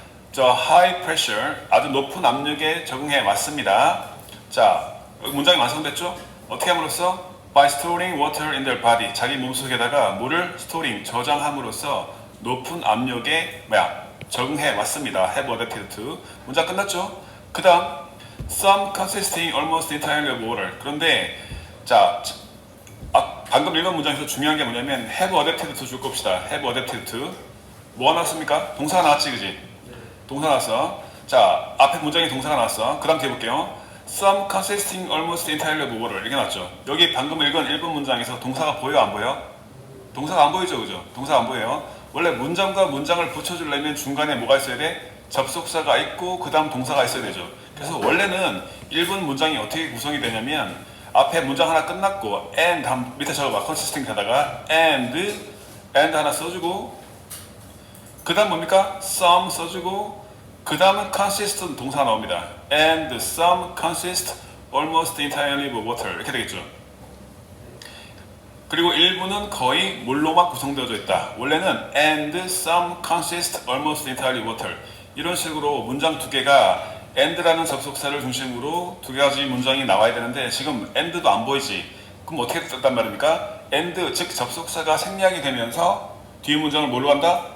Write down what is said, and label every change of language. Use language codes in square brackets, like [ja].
[ko] 저 [en] high pressure [ko] 아주 높은 압력에 적응해 왔습니다. 자, 문장이 완성됐죠? 어떻게 함으로써? [en] by storing water in their body [ko] 자기 몸속에다가 물을 storing 저장함으로써 높은 압력에 적응해 왔습니다. [en] have adapted to [ko] 문장 끝났죠? 그 다음 [en] some consisting almost entirely of water [ko] 그런데 자 방금 읽은 문장에서 중요한 게 뭐냐면 [en] have adapted to [ko] 줄 겁시다. [en] have adapted to [ko] 뭐가 나왔습니까? 동사가 나왔지 그지? 동사 나왔어. 자 앞에 문장에 동사가 나왔어. 그 다음 뒤에 볼게요. [en] some consisting almost entirely of water [ko] 이렇게 나왔죠. 여기 방금 읽은 1번 문장에서 동사가 보여 안 보여? 동사가 안 보이죠 그죠? 동사가 안 보여요. 원래 문장과 문장을 붙여주려면 중간에 뭐가 있어야 돼? 접속사가 있고 그 다음 동사가 있어야 되죠. 그래서 원래는 1번 문장이 어떻게 구성이 되냐면 앞에 문장 하나 끝났고 and 밑에 적어봐. consisting 하다가 and 하나 써주고 그 다음 뭡니까? some 써주고 그 다음은 consist 동사가 나옵니다. [en] and some consist almost entirely of water [ko] 이렇게 되겠죠. 그리고 일부는 거의 물로만 구성되어져 있다. 원래는 [en] and some consist almost entirely of water [ko] 이런 식으로 문장 두 개가 and라는 접속사를 중심으로 두 가지 문장이 나와야 되는데 지금 and도 안 보이지. 그럼 어떻게 됐단 말입니까? and 즉 접속사가 생략이 되면서 뒤에 문장을 뭘로 한다?